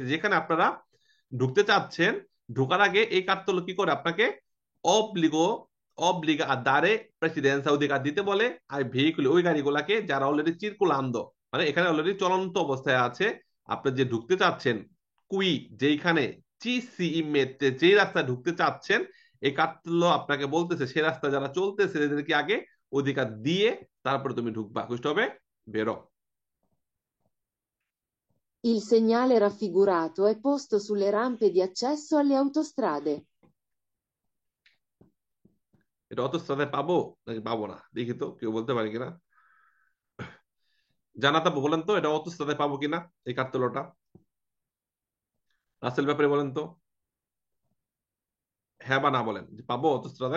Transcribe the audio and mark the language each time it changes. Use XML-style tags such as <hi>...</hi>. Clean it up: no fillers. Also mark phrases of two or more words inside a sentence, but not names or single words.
<bn>যেখানে আপনারা ঢুকতে চাচ্ছেন, ঢোকার আগে এই কার্তেল্য কি করে আপনাকে</bn> <it>obbligo obbliga</it> <bn>আর</bn> <it>dare precedenza</it> <bn>অধিকার দিতে বলে, আর ভেহিকুল ওই গাড়িগুলাকে যারা অলরেডি চিরকুলান্দো মানে এখানে অলরেডি চলন্ত অবস্থায় আছে, আপনি যে ঢুকতে চাচ্ছেন কুই যেখানে</bn> <it>ci si immette</it> <bn>যে রাস্তায় ঢুকতে চাচ্ছেন, এই কার্তেল্য আপনাকে বলতেছে সে রাস্তা যারা চলতেছে এদেরকে আগে অধিকার দিয়ে তারপরে তুমি ঢুকবা, বুঝতে হবে। বেরো।</bn> <it>Il segnale raffigurato è posto sulle rampe di accesso alle autostrade.</it> <bn>এটা অতস্ত্রাতে পাবো নাকি পাবো না, দেখি তো কেউ বলতে পারে কিনা। জানাতা বলেন তো এটা অতস্ত্রাতে পাবো কিনা এই কার্তেল্যটা, রাসেল ব্যাপারে বলেন তো, হ্যাঁ বা না বলেন যে পাবো অতস্ত্রাতে।</bn>